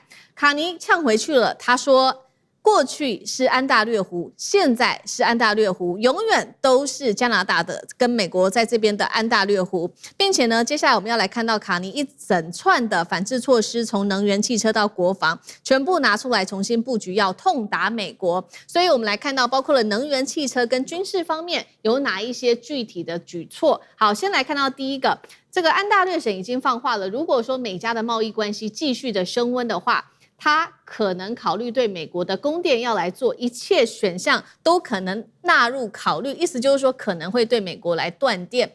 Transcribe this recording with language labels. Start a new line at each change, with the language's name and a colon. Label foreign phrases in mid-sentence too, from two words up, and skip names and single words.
Chinese: 卡尼嗆回去了，他說過去是安大略湖，現在是安大略湖，永遠都是加拿大的跟美國在這邊的安大略湖，並且呢，接下來我們要來看到卡尼一整串的反制措施，從能源、汽車到國防，全部拿出來重新布局，要痛打美國。所以我們來看到，包括了能源、汽車跟軍事方面有哪一些具體的舉措。好，先來看到第一個，這個安大略省已經放話了，如果說美加的貿易關係繼續的升溫的話，他可能考慮對美國的供電要來做一切選項都可能納入考慮，意思就是說可能會對美國來斷電。